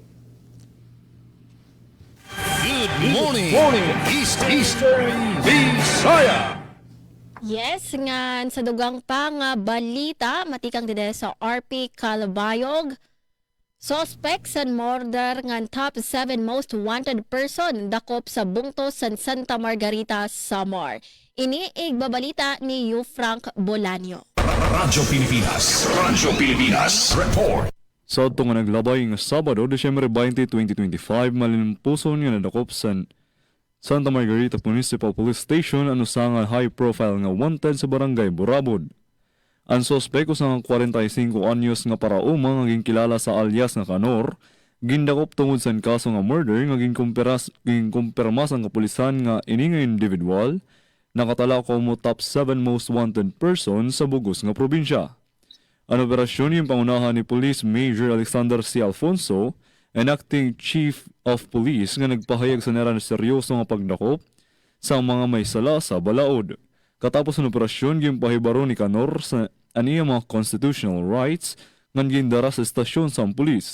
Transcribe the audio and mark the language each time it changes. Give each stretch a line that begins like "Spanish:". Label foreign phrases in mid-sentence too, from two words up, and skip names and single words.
English: Good morning, Eastern Visaya.
Waray: Yes, ngan sa dugang pa nga balita, matikang dide sa RP Calabayog. Suspect sa murder ngan
English: top 7 most wanted person
Waray: dakop sa bungtos sa Santa Margarita, Samar. Ini igbabalita ni Frank Bolanio. Radyo Pilipinas, report. Sa ito nga naglabay nga Sabado, Disyembre 20, 2025, malinumpuson nga nadakop sa Santa Margarita Municipal Police Station ano sa nga high-profile nga wanted sa barangay Burabod. Ang sospek sa 45 anyos nga parauma nga kilala sa alias nga Kanor, gindakop tungod sa kaso nga murder nga kumpirmas ang kapulisan nga ini nga individual nakatala ko mo
English: top 7 most wanted person
Waray: sa bugos nga probinsya. Ang operasyon yung pangunahan ni Police Major Alexander C. Alfonso
English: and Acting Chief of Police
Waray: nga nagpahayag sa naran seryoso nga pagdakop sa mga may sala sa balaod. Katapos ng operasyon, gimpahibaro ni Kanor sa aniya mga
English: constitutional rights
Waray: nga gindara sa estasyon sa pulis.